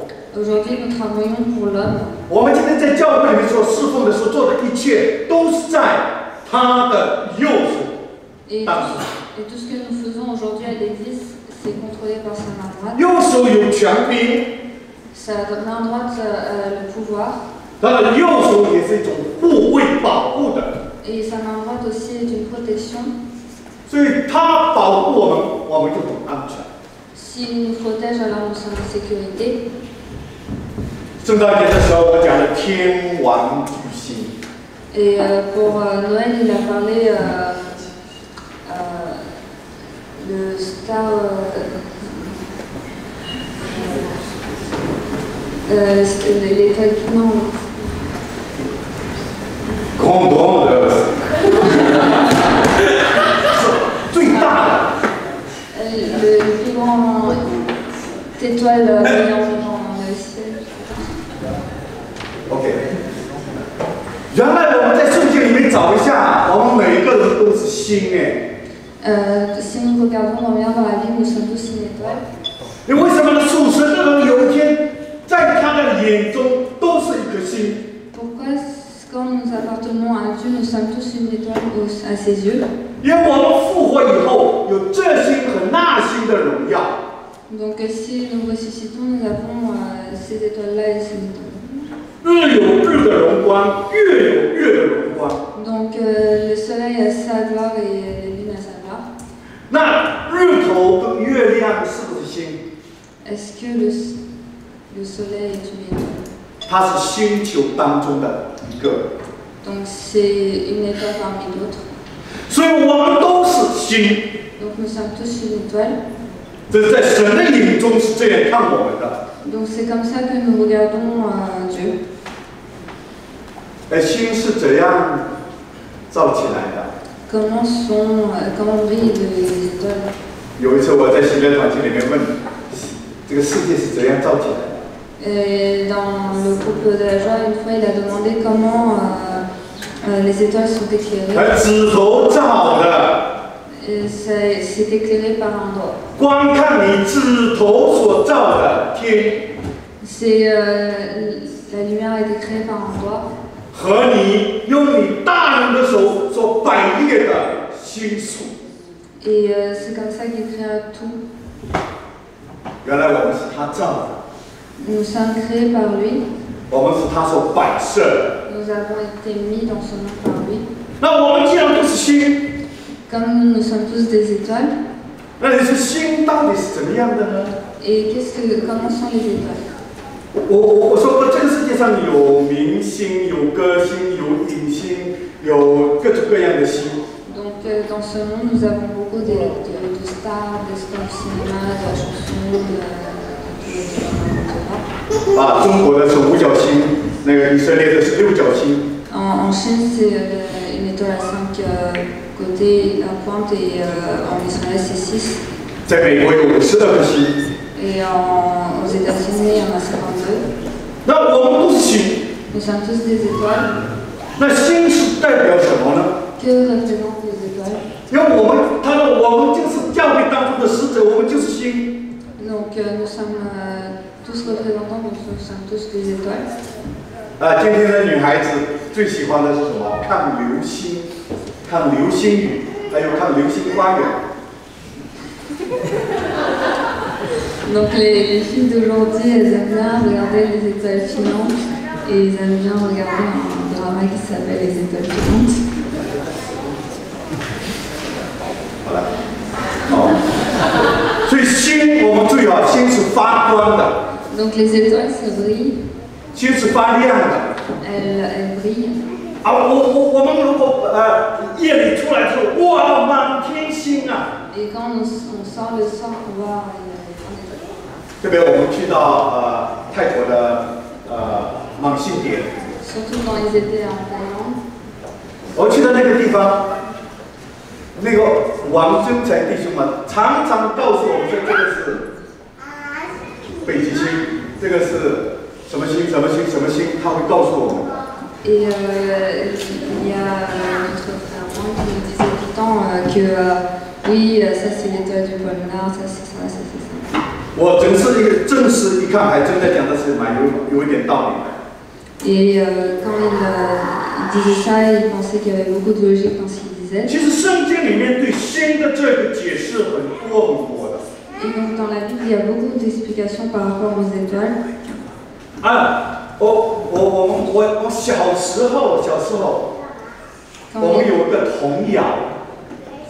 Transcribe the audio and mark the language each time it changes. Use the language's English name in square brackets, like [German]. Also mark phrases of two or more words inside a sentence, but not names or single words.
[French] Aujourd'hui, nous travaillons pour l'homme. [Chinese] 我们今天在教会里面所侍奉的、所做的一切，都是在他的右手。 [French] Et tout ce que nous faisons aujourd'hui à l'Église, c'est contrôlé par sa main droite. [Chinese] 右手有权柄， [French] Sa main droite a le pouvoir. [Chinese] 他的右手也是一种护卫、保护的。 [French] Et sa main droite aussi est une protection. [Chinese] 所以他保护我们，我们就很安全。 [French] S'il nous protège, alors nous sommes en sécurité. [Chinese] 圣诞节的时候，我讲了天王巨星。 [French] Et pour Noël, il a parlé le star. L'étoile non. [Chinese] Grand 的，最大的。 [French] Le plus grand étoile brillant dans le ciel. OK。 [Chinese] 原来我们在圣经里面找一下，我们每一个人都是星哎。 [French] Si nous regardons, on revient dans la Bible, nous sommes tous une étoile. [Chinese] 你为什么呢？属神的人有一天，在他的眼中都是一颗星。 [French] Pourquoi, quand nous appartenons à Dieu, nous sommes tous une étoile à ses yeux? [Chinese] 因为我们复活以后，有这星和那星的荣耀。 [French] Donc, si nous ressuscitons, nous avons ces étoiles-là et ces étoiles. [Chinese] 日有日的荣光，月有月的荣光。 [French] Donc, le soleil a sa gloire et la lune a sa gloire. [Chinese] 那日头跟月亮是不是星？ [French] Est-ce que le soleil est une étoile? [Chinese] 它是星球当中的一个。 [French] Donc, c'est une étoile parmi d'autres. [Chinese] 所以我们都是星。 [French] Donc, nous sommes tous une étoile. [Chinese] 这是在神的眼中是这样看我们的。 [French] Donc, c'est comme ça que nous regardons Dieu. [Chinese] 星是怎样造起来的？ [French] Comment brillent les étoiles? [Chinese] 有一次我在新乐团体里面问，这个世界是怎样造起来的？ [French] Et dans le groupe de la joie, une fois, il a demandé comment les étoiles sont éclairées. [Chinese] 指头照的。 [French] Et c'est éclairé par endroits. [Chinese] 光看你指头所照的天。 [French] C'est la lumière a été créée par endroits. [Chinese] 和你用你大能的手所摆列的星数。 [French] Et c'est comme ça qu'il crée tout. [Chinese] 原来我们是他造的。 [French] Nous sommes créés par lui. [Chinese] 我们是他所摆设的。 [French] Nous avons été mis dans son nom par lui. [Chinese] 那我们既然都是星， [French] Comme nous sommes tous des étoiles. [Chinese] 那你说星到底是怎么样的呢？ [French] Et comment sont les étoiles? [Chinese] 我说过，这个世界上有明星、有歌星、有影星，有各种各样的星。 [French] Donc dans ce monde, nous avons beaucoup de stars, des stars du cinéma, de la chanson, de [Chinese] 啊，中国的是五角星，那个以色列的是六角星。 [French] En Chine, c'est une étoile à 5 côtés, à pointe, et en Israël, c'est 6. [Chinese] 在美国有12颗星。 [French] Et aux États-Unis, il y en a 52. [Chinese] 那我们都是星。 [French] Nous sommes tous des étoiles. [Chinese] 那星是代表什么呢？ [French] Que représentent les étoiles? [Chinese] 因为我们就是教会当中的使者，我们就是星。 [French] Donc nous sommes tous représentants, donc nous sommes tous des étoiles. [Chinese] 今天的女孩子最喜欢的是什么？看流星，看流星雨，还有看流星花园。 [French] Donc les filles d'aujourd'hui, elles aiment bien regarder les étoiles filantes et elles aiment bien regarder un drama qui s'appelle Les étoiles filantes. Voilà. [Chinese] 所以星我们注意啊，星是发光的。 [French] Donc les étoiles, ça brille. [Chinese] 星是发亮的。 [French] Elles brillent. [Chinese] 我们如果夜里出来之后，哇，满天星啊！ [French] Et quand on sort le soir, on voit il y a plein d'étoiles. [Chinese] 特别我们去到泰国的芒信点， [French] Surtout quand ils étaient en Thaïlande. [Chinese] 我去到那个地方，那个王真才弟兄们常常告诉我们说，这个是北极星，这个是什么星什么星什么星，他会告诉我们。 [French] Et il y a notre frère Juan qui nous disait tout le temps que oui, ça c'est l'étoile du pôle Nord, ça c'est ça, ça c'est ça. [Chinese] 我正式一看，还真的讲的是有一点道理的。 [French] Et quand il disait ça, il pensait qu'il y avait beaucoup de logique dans ce qu'il disait. [Chinese] 其实圣经里面对星的这个解释很多很多的。 [French] Et donc dans la Bible, il y a beaucoup d'explications par rapport aux étoiles. [Chinese] 我小时候，我们有一个童谣。